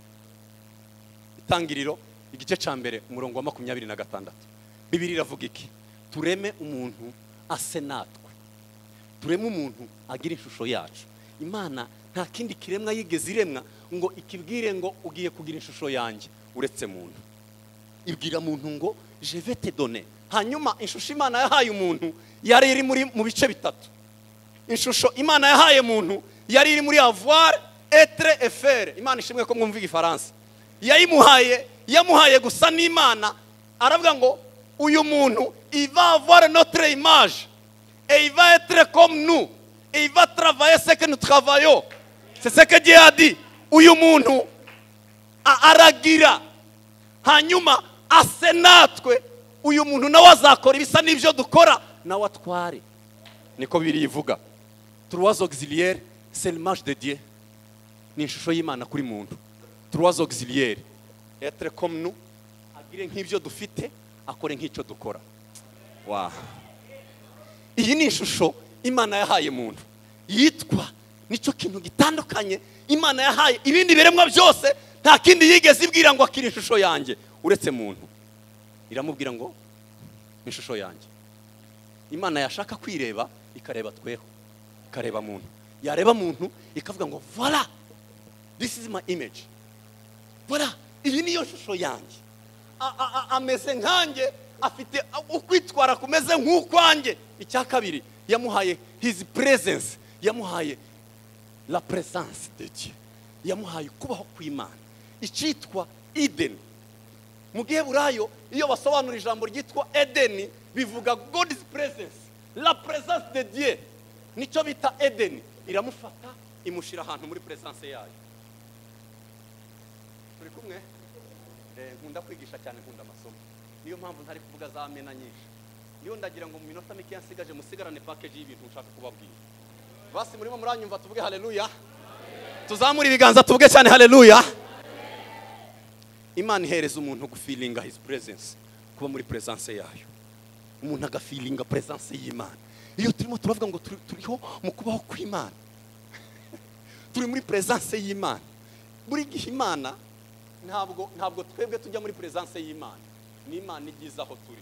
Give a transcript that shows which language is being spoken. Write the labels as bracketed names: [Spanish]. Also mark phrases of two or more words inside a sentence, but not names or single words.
[Kinyarwanda] Itangiriro igice cyambere umurongo wa 26. Bibiliya iravuga iki? Tureme umuntu ase natwe. Tureme umuntu agira ishusho yacu. Imana nta kindi kiremwa yigeze iremwa ngo ikibwire ngo ugiye kugira ishusho yanjye uretse muntu. Ibwira muntu ngo [French] je vais te donner. [Kinyarwanda] Hanyuma ishusho Imana yahaye umuntu yari iri mu bice bitatu. Ishusho Imana yahaye muntu yari iri muri [French] avoir, être et faire. [Kinyarwanda] Imana ishimwe ko mwumva Igifaransa. Yamuhaye gusa n'Imana. Aravuga ngo uyu muntu [French] il va avoir notre image et il va être comme nous et il va travailler ce que nous travaillons. C'est ce que Dieu a dit. [Kinyarwanda] Uyu muntu aragira, hanyuma ase natwe. Uyu muntu nawe azakora ibisa n'ibyo dukora, nawe atware. Niko Bibiliya ivuga. [French] Trois auxiliaires, c'est l'image de Dieu. [Kinyarwanda] Ni ishusho y'Imana kuri muntu. [French] Trois auxiliaires, être comme nous, [Kinyarwanda] agire nk'ibyo dufite, akore nk'icyo dukora. Wow. Iyi ni ishusho Imana yahaye muntu. Yitwa nicyo kintu gitandukanye Imana yahaye ibindi biremwa byose. Nta kindi yigeze ibwira ngo akire ishusho yanjye uretse muntu. Iramubwira ngo ishusho yanjye. Imana yashaka kwireba ikareba tweho, ikareba muntu. Yareba muntu ikavuga ngo voilà, [English] this is my image. [Kinyarwanda] Voilà, iyi niyo shusho yanjye. Ameze nkanjye, afite ukwitwara kumeze nk'ukwanjye. Icya kabiri yamuhaye [English] his presence, [Kinyarwanda] yamuhaye [French] la présence de Dieu, [Kinyarwanda] yamuhaye kubaho kw'Imana. Icyitwa Eden. Mu Giheburayo iyo basobanura ijambo ryitwa Eden, bivuga [English] God's presence, [French] la présence de Dieu. [Kinyarwanda] Nicyo bita Eden. Iramufata imushira ahantu muri presence yayo. Turi kumwe? Nkunda kwigisha cyane, nkunda amasomo. Niyo mpamvu ntari kuvuga za amena nyinshi. Niyo ndagira ngo mu minota mike yansigaje musigarane package y'ibintu nshaka kubabwira. Basi murimo muranyumva tuvuge haleluya. Tuzamura ibiganza tuvuge cyane haleluya. Imana ihereza umuntu gufilinga [English] his presence, [Kinyarwanda] kuba muri presence yayo. Umuntu agafilinga presence y'Imana. Iyo turimo turavuga ngo turiho mu kubaho kw'Imana, turi muri presence y'Imana. Buri gihe Imana ntabwo twebwe tujya muri presence y'Imana, ni Imana igiza aho turi.